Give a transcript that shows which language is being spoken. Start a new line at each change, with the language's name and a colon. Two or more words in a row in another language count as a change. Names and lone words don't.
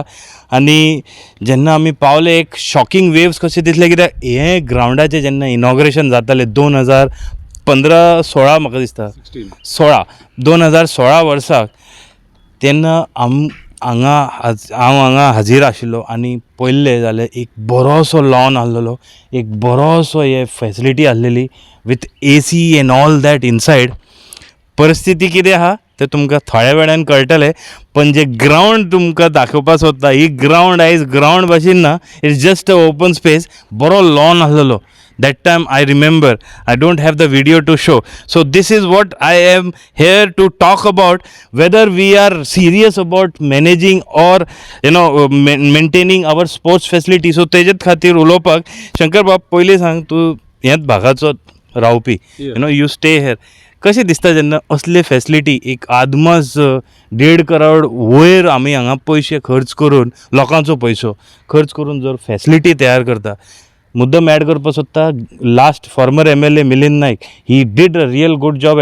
Konkani: आनी जेन्ना आमी पावले एक
English: shocking waves
Konkani: कशें दिसलें, कित्याक हे ग्रावंडाचें जेन्ना इनॉग्रेशन जातालें 2015-16 म्हाका दिसता 2016 वर्साक, तेन्ना हांव हांगा हाजीर आशिल्लो आनी पळयल्लें जाल्यार एक बरोसो लॉन आसलेलो, एक बरोसो हे फॅसिलिटी आसलेली
English: with AC and all that inside.
Konkani: परिस्थिती कितें आहा तें तुमकां थोड्या वेळान कळटलें, पण जे ग्रावंड तुमकां दाखोवपाक सोदता, ही ग्रावंड आयज ग्रावंड भाशेन ना,
English: it's just a open space.
Konkani: बरो लॉन आसलेलो.
English: That time I remember, I don't have the video to show. So this is what I am here to talk about, whether we are serious about managing or maintaining our sports facility.
Konkani: So तेजेत खातीर उलोवपाक शंकर बाब, पयलीं सांग, तूं ह्याच भागाचो रावपी,
English: you stay here.
Konkani: कशें दिसता जेन्ना असले फॅसिलिटी एक आदमास 1.5 करोड वयर आमी हांगा पयशे खर्च करून, लोकांचो पयसो खर्च करून जर फॅसिलिटी तयार करता. मुद्दम ॲड करपाक सोदता,
English: last former MLA Milind Naik, he did a real good job.